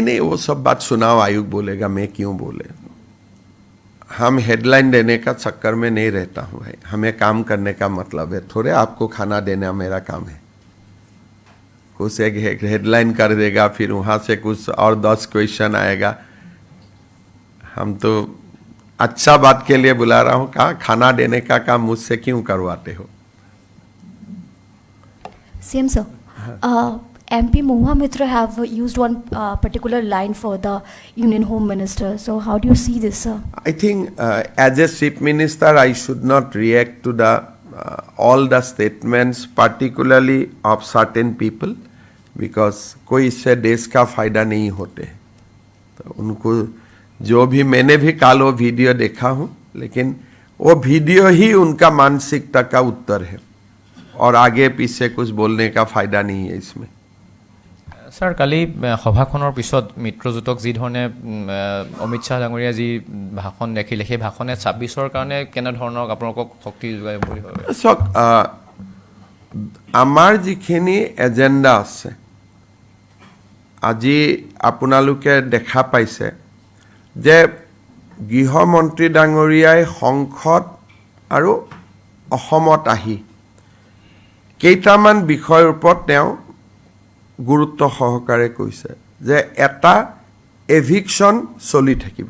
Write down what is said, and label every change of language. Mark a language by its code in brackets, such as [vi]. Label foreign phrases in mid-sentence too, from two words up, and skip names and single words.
[hi] नहीं, वो सब बात चुनाव आयोग बोलेगा, मैं क्यों बोले। [en] we headline [hi] देने का चक्कर में नहीं रहता हूं भाई, हमें काम करने का मतलब है। थोड़े आपको खाना देना मेरा काम है। कुछ एक हेडलाइन कर देगा, फिर वहां से कुछ और 10 क्वेश्चन आएगा। हम तो अच्छा बात के लिए बुला रहा हूं, कहा खाना देने का काम मुझसे क्यों करवाते हो। [en] Same sir. MP Mohua Mitra have used one particular line for the Union Home Minister. So how do you see this, sir? I think as a chief minister, I should not react to the all the statements, particularly of certain people, because [hi] कोई इससे देश का फायदा नहीं होते। तो उनको जो भी, मैंने भी कल वो वीडियो देखा हूँ, लेकिन वो वीडियो ही उनका मानसिकता का उत्तर है, और आगे पीछे कुछ बोलने का फायदा नहीं है इसमें। [as] सर, काली सभाखনৰ পিছত মিত্ৰজোঁটক যি ধৰণে অমিত শ্বাহ ডাঙৰীয়া যি ভাষণ দেখিলে, সেই ভাষণে 26ৰ কাৰণে কেনে ধৰণৰ আপোনালোকক শক্তি যোগায় বুলি ভাবে? চাওক, আমাৰ যিখিনি এজেণ্ডা আছে আজি আপোনালোকে দেখা পাইছে যে গৃহমন্ত্ৰী ডাঙৰীয়াই সংসদ আৰু অসমত আহি কেইটামান বিষয়ৰ ওপৰত তেওঁ গুৰুত্ব সহকাৰে কৈছে যে এটা এভিকশ্যন চলি থাকিব